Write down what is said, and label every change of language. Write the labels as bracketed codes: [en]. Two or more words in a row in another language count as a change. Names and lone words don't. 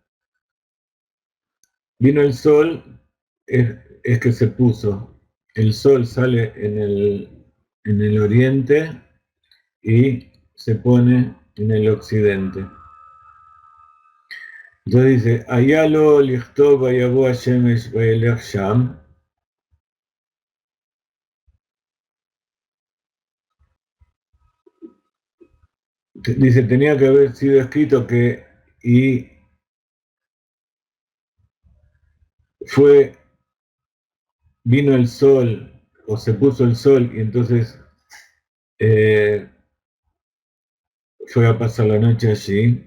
[es] Vino el sol es que se puso. El sol sale en el oriente y se pone en el occidente. Entonces dice, [he] היה לו לכתוב ויבא שמש וילך שם. [es] Dice, tenía que haber sido escrito que y vino el sol o se puso el sol y entonces fue a pasar la noche allí.